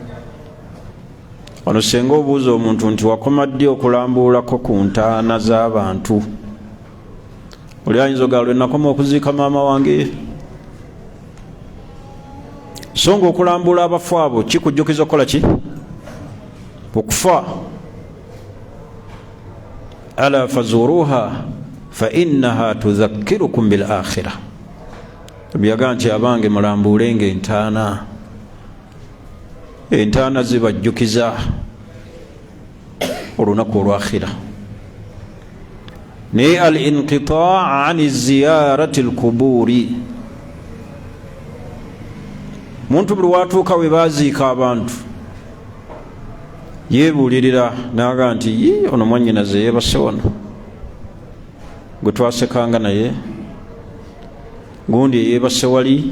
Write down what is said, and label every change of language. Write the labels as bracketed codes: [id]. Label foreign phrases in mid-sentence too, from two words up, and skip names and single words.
[lg] Wano senga obuuza omuntu nti wakoma ddi okulambuulako ku ntaana z'abantu? Oli ayinza ogalwe nakoma okuziika maama wange. So nga okulambuula abafu abo kikujjukiza okukola ki? Okufa. [ar] ألا فزوروها فإنها تذكركم بالآخرة. [lg] Byaga nti abange mulambuulenga entaana. Entaana zibajjukiza olunaku olwakhira. Naye [ar] الانقطاع عن زيارة القبور, [lg] muntu buli watuuka we baziika abantu yeebuulirira n'aga nti ono mwannyinaze yeebase wano, gwe twasekanga naye, gundi yeebase wali.